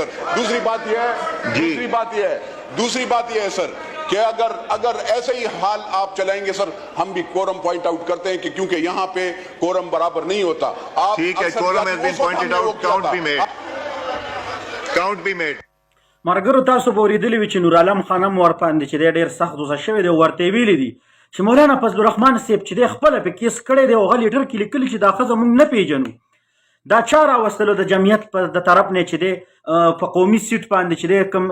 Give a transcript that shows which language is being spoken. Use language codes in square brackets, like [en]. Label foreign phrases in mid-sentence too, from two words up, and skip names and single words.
[ur] دوسری بات یہ ہے سر کہ اگر ایسے ہی حال آپ چلائیں گے سر ہم بھی [en] quorum point out [ur] کرتے ہیں کہ کیونکہ یہاں پہ کورم برابر نہیں ہوتا. آپ ٹھیک ہے [en] quorum has been pointed out count be made [ps] مرګرو تاسو به اورېدلي وي چې نور عالم خان هم ورباندې چې دی ډېر سخت غوسه شوی دی ورته یې ویلي دي چې مولانا فضل الرحمن صاحب چې دی خپله پې کیس کړی دی او هغه لیټر کې لیکلي چې دا ښځه موږ نه پېژنو دا چا راوستلو د جمعیت د طرف نه چې دی په قومي سیټ باندې چې دی کوم